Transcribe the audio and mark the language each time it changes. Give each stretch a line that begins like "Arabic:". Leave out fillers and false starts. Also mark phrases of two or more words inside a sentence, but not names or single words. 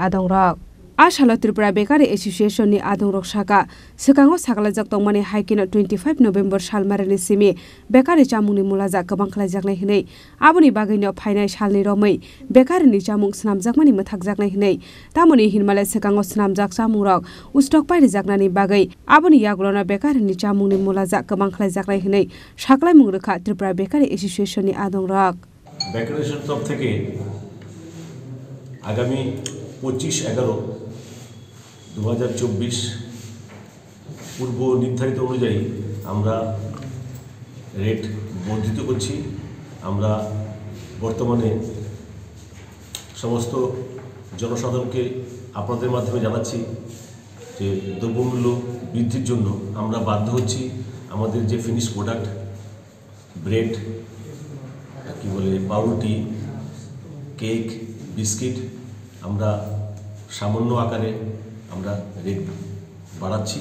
Kok Borok: adongrok Ashalo Tripura Bekari Association ni adongrok shaka sekango saklajak tongmani haikino 25 November salmarani simi Bekari chamungni mulajak gobang khlaijaknai hinai aboni bagaino phainai salni romai Bekari ni chamung snamjakmani mathakjaknai hinai tamoni hinmalai sekango snamjak chamungrok ustok pairijaknani bagai aboni yaglona Bekari ni chamungni mulajak gobang khlaijaknai hinai saklai mungrekha Tripura Bekari Association ni adongrok
Bangla: Bekari Association থেকে আগামী 25/11/2024 পূর্ব নির্ধারিত অনুযায়ী আমরা রেট বর্ধিত করছি। আমরা বর্তমানে সমস্ত জনসাধারণকে আপনাদের মাধ্যমে জানাচ্ছি যে দ্রব্যমূল্য বৃদ্ধির জন্য আমরা বাধ্য হচ্ছি আমাদের যে
English: finish product
Bangla: ব্রেড কি বলে পাউরুটি কেক বিস্কিট আমরা সামান্য আকারে আমরা রেট বাড়াচ্ছি।